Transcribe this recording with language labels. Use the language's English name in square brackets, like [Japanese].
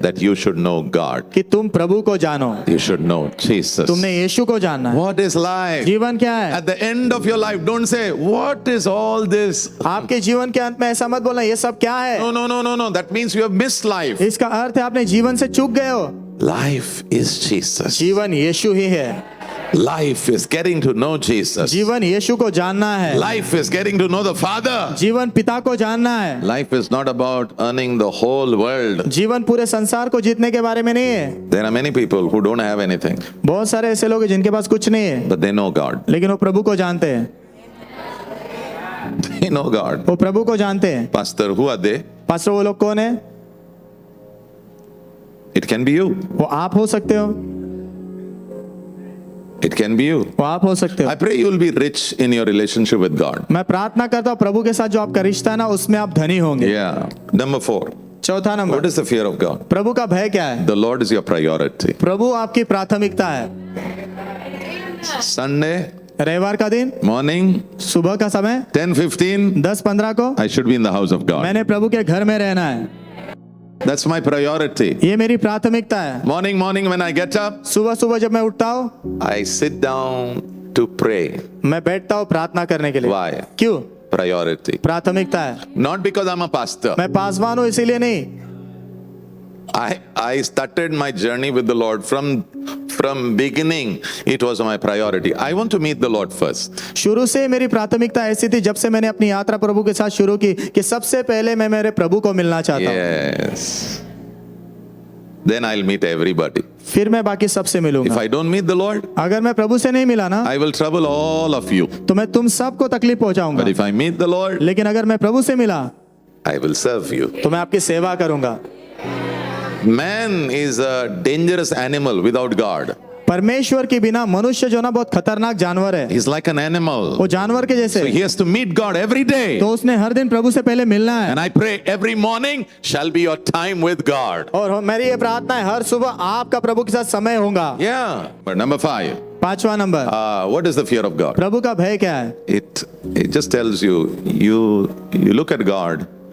[English] that you should know God. [Hindi] कि तुम प्रभु को जानो, [English] You should know Jesus. [Hindi] तुमने यीशु को जानना है। [English] What is life? [Hindi] जीवन क्या है? [English] At the end of your life, don't say, what is all this? [Hindi] आपके जीवन के अंत में ऐसा मत बोलना ये सब क्या है। [English] No. That means you have missed life. [Hindi] इसका अर्थ है आपने जीवन से चूक गए हो। [English] Life is Jesus. [Hindi] जीवन यीशु ही है। [English] Life is getting to know Jesus. [Hindi] जीवन यीशु को जानना है। [English] Life is getting to know the Father. [Hindi] जीवन पिता को जानना है। [English] Life is not about earning the whole world. [Hindi] जीवन पूरे संसार को जीतने के बारे में नहीं है। [English] There are many people who don't have anything, [Hindi] बहुत सारे ऐसे लोग हैं जिनके पास कुछ नहीं है, [English] but they know God. [Hindi] लेकिन वो प्रभु को जानते हैं। [English] They know God. [Hindi] वो प्रभु को जानते हैं। [English] Pastor, who are they? [Hindi] Pastor वो लोग कौन है? [English] It can be you. [Hindi] वो आप हो सकते हो, [English] It can be you. [Hindi] वो आप हो सकते हो। [English] I pray you will be rich in your relationship with God. [Hindi] मैं प्रार्थना करता हूँ प्रभु के साथ जो आपका रिश्ता है ना उसमें आप धनी होंगे। [English] Yeah. Number 4. [Hindi] चौथा [English] What [Hindi] number, [English] is the fear of God? [Hindi] प्रभु का भय क्या है? [English] The Lord is your priority. [Hindi] प्रभु आपकी प्राथमिकता है। [English] Sunday [Hindi] रविवार का दिन, [English] morning, [Hindi] सुबह का समय [English] 10:15, [Hindi] 10-15 को [English] I should be in the house of God. [Hindi] मैंने प्रभु के घर में रहना है। [English] That's my priority. [Hindi] ये मेरी प्राथमिकता है। [English] Morning, when I get up, [Hindi] सुबह सुबह जब मैं उठता हूँ [English] I sit down to pray. [Hindi] मैं बैठता हूँ प्रार्थना करने के लिए। [English] Why? [Hindi] क्यों? [English] Priority. [Hindi] प्राथमिकता है। [English] Not because I'm a pastor. [Hindi] मैं पासवान हूँ इसीलिए नहीं। [English] I started my journey with the Lord from beginning. It was my priority. I want to meet the Lord first. [Hindi] शुरू से मेरी प्राथमिकता ऐसी थी, जब से मैंने अपनी यात्रा प्रभु के साथ शुरू की, कि सबसे पहले मैं मेरे प्रभु को मिलना चाहता हूँ। [English] Yes. Then I'll meet everybody. [Hindi] फिर मैं बाकी सबसे [English] If [Hindi] मिलूंगा। [English] I don't meet the Lord, [Hindi] अगर मैं प्रभु से नहीं मिला ना, [English] I will trouble all of you. [Hindi] तो मैं तुम सबको तकलीफ पहुंचाऊंगा। [English] But if I meet the Lord, [Hindi] लेकिन अगर मैं प्रभु से मिला [English] I will serve you. [Hindi] तो मैं आपकी सेवा करूंगा। [English] Man is a dangerous animal without God. [Hindi] परमेश्वर के बिना मनुष्य जो ना बहुत खतरनाक जानवर है, [English] He's like an animal. [Hindi] वो जानवर के जैसे [English] So he has to meet God every day. [Hindi] तो उसने हर दिन प्रभु से पहले मिलना है। [English] And I pray every morning shall be your time with God. [Hindi] और मेरी ये प्रार्थना है हर सुबह आपका प्रभु के साथ समय होगा। [English] Yeah. But number 5, [Hindi] 5वां number, [English] what is the fear of God? [Hindi] प्रभु का भय क्या है? [English] It just tells you look at God